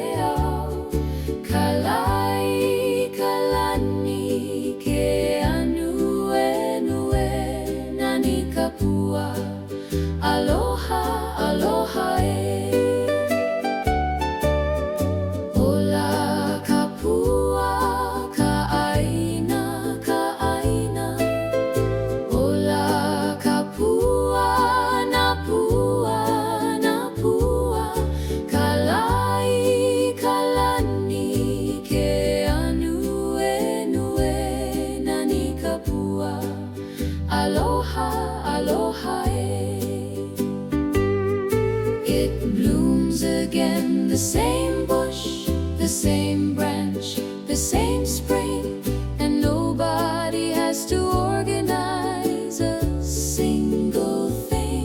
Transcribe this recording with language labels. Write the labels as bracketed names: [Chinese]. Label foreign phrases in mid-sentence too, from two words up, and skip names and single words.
[Hawaiian] kalai, kalani, ke anu, nani kapua, aloha, aloha Ola kapua, ka aina, Ola kapua, napua, napua, kalai, kalani, ke anu, nani kapua, aloha, aloha [English] It blooms again, the same bush, the same branch, the same spring, and nobody has to organize a single thing.